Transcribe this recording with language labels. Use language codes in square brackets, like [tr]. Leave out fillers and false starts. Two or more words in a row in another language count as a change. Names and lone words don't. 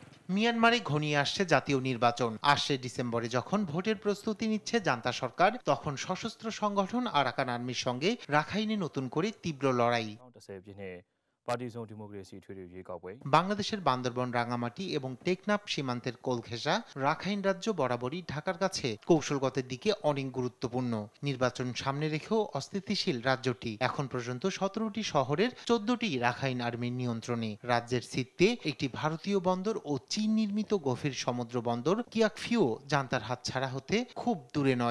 [bn] মিয়ানমারে ঘনিয়ে আসছে জাতীয় নির্বাচন। আসছে ডিসেম্বরে যখন ভোটের প্রস্তুতি নিচ্ছে জান্তা সরকার, তখন সশস্ত্র সংগঠন আরাকান আর্মির সঙ্গে রাখাইনে নতুন করে তীব্র লড়াই। [my] ပါတီစုံဒီမိုကရေစီထွေထွေရွေးကောက်ပွဲ [bn] বাংলাদেশের বান্দরবন, রাঙামাটি এবং টেকনাফ সীমান্তের কোলঘেঁষা রাখাইন রাজ্য বরাবরই ঢাকার কাছে কৌশলগতের দিকে অনেক গুরুত্বপূর্ণ। নির্বাচন সামনে রেখেও অস্থিতিশীল রাজ্যটি। এখন পর্যন্ত 17টি শহরের 14টি রাখাইন আর্মির নিয়ন্ত্রণে। রাজ্যের সিত্তে একটি ভারতীয় বন্দর ও চীন নির্মিত গভীর সমুদ্র বন্দর কিয়াকফিও জান্তার হাতছাড়া হতে খুব দূরে নয়।